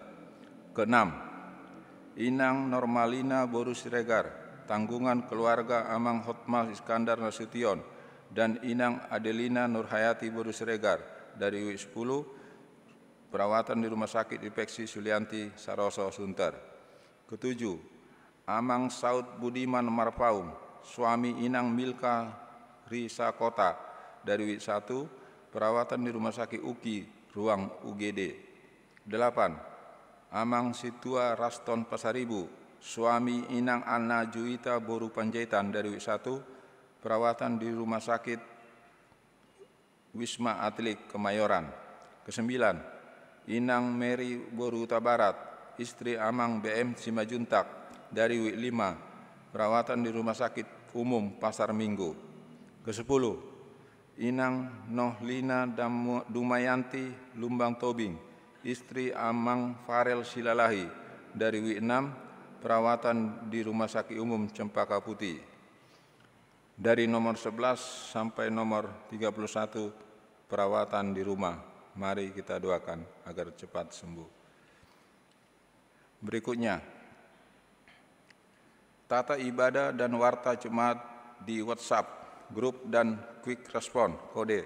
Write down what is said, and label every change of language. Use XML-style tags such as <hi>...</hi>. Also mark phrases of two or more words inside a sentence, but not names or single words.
<id>Keenam, Inang Normalina Boru Siregar, tanggungan keluarga Amang Hotma Iskandar Nasution dan Inang Adelina Nurhayati Boru Siregar dari W10, perawatan di Rumah Sakit Infeksi Sulianti Saroso, Sunter. Ketujuh, Amang Saud Budiman Marpaung, suami Inang Milka Risa Kota dari W1, perawatan di Rumah Sakit UKI, ruang UGD. 8. Amang Situa Raston Pasaribu, suami Inang Anna Juwita Boru Panjaitan dari W1, perawatan di Rumah Sakit Wisma Atlet Kemayoran. Kesembilan, Inang Mary Boru Tabarat, istri Amang BM Simajuntak dari W5, perawatan di Rumah Sakit Umum Pasar Minggu. Ke-10, Inang Nohlina Dumayanti Lumbang Tobing, istri Amang Farel Silalahi dari W6, perawatan di Rumah Sakit Umum Cempaka Putih. Dari nomor 11 sampai nomor 31, perawatan di rumah. Mari kita doakan agar cepat sembuh. Berikutnya, tata ibadah dan warta jemaat di WhatsApp, grup dan</id> <en>quick respon kode.</en>